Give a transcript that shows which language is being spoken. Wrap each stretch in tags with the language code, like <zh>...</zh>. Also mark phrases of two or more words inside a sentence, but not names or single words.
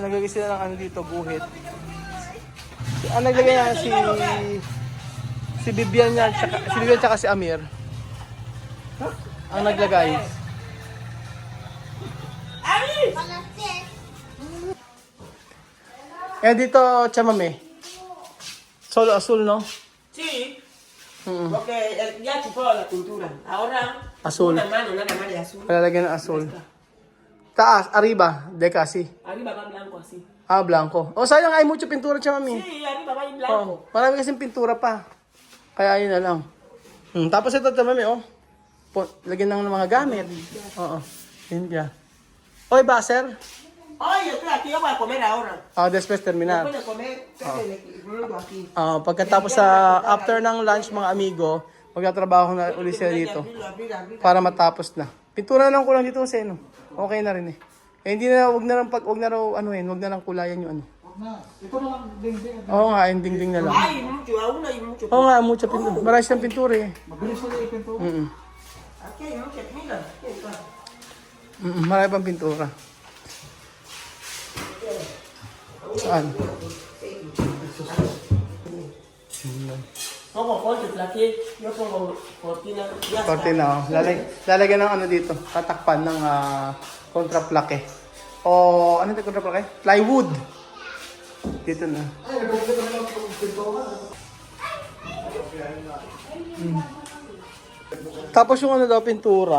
<tl>Naglagay sila ng ano dito, guhit. Naglagay niya si Bibian niya, si Bibian tsaka si Amir. Ang naglagay. Eh dito, chamame.</tl> <es>Solo azul, no? Sí. Porque ya chupó la pintura. Ahora Azul. una mano nada más de azul.</es> <tl>Palalagyan ng azul. Taas,</tl> <es>arriba, de casi. Arriba va blanco así. Blanco.</es> <tl>Sayang ay</tl> <es>mucho pintura,</es> <tl>chamame.</tl> <es>Sí, arriba va en blanco.</es> <tl>Marami kasing pintura pa. Kaya yun na lang. Tapos ito, chamame, lagyan ng mga gamit. Oo. Yun ya. Oy, baser.</tl> <es>Oye, espera, aquí yo voy a comer ahora. Después terminar. Después de comer, le pongo aquí.</es> <tl>Pagkatapos after ng lunch mga amigo, magtatrabaho na ulit sila dito</tl> <es>Abrir.</es> <tl>para matapos na. Pintura na lang kulang dito kasi okay na rin eh. Hindi na wag na lang kulayan yung ano. Na, ito na lang ding-ding. Oo nga, yung dingding na lang.</tl> <es>Hay mucho, aún hay mucho.</es> <tl>Oo nga,</tl> <es>mucha pintura.</es> <tl>Marami siyang pintura eh. Mabilis na ipin to.</tl> <es>Aquí hay mucho, mira.</es> <tl>Marami pang pintura. Saan?</tl> <es>Pongo corte, plaqué, yo pongo cortina. Ya está. Cortina, oh.</es> <tl>Lalagyan ng ano dito, tatakpan ng kontraplake. O, ano ito kontraplake? Plywood. Dito na. Tapos yung ano daw, pintura.</tl>